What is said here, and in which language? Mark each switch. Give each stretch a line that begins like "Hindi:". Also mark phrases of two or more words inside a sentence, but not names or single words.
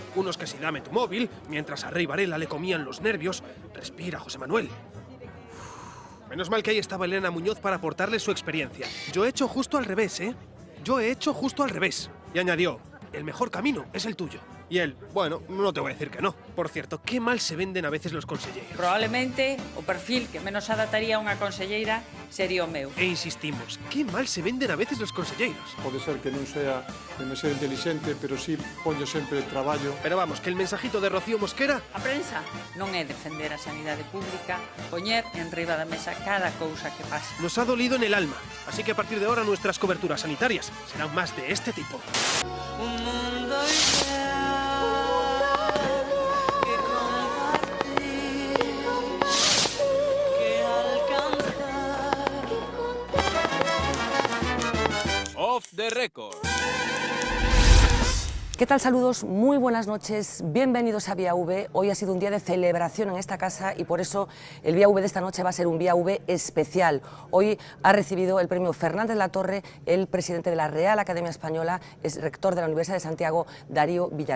Spanish: Unos que si dame tu móvil, mientras a Rey Varela le comían los nervios. Respira, José Manuel. Menos mal que ahí estaba Elena Muñoz para aportarle su experiencia. Yo he hecho justo al revés, ¿eh? Yo he hecho justo al revés. Y añadió, el mejor camino es el tuyo. Y él, bueno, no te voy a decir que no. Por cierto, qué mal se venden a veces los conselleiros.
Galician: Probablemente o perfil que menos adaptaría a unha conselleira sería o meu.
Spanish: E insistimos, qué mal se venden a veces los conselleiros.
Galician: Pode ser que non sea demasiado inteligente, pero sí poño sempre traballo.
Spanish: Pero vamos, que el mensajito de Rocío Mosquera...
Galician: A prensa non é defender a sanidade pública, poñer en riba da mesa cada cousa que pasa.
Spanish: Nos ha dolido en el alma. Así que a partir de ahora nuestras coberturas sanitarias serán más de este tipo. Un mundo ideal que compartir, que alcanzar.
English: Off the record.
Spanish: ¿Qué tal? Saludos, muy buenas noches, bienvenidos a Vía V. Hoy ha sido un día de celebración en esta casa y por eso el Vía V de esta noche va a ser un Vía V especial. Hoy ha recibido el premio Fernández Latorre, el presidente de la Real Academia Española, es rector de la Universidad de Santiago, Darío Villanueva.